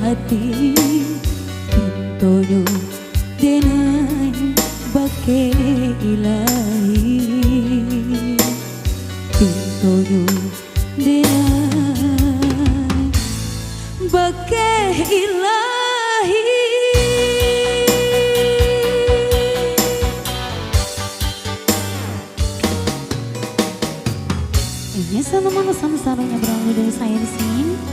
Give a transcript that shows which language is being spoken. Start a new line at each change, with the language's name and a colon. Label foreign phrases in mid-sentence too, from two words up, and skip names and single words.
Minangkabau: hati pintonyo denai bake ilahi pintonyo denai bake ilahi.
Indonesian: Ini sama-sama berawal dari saya di sini.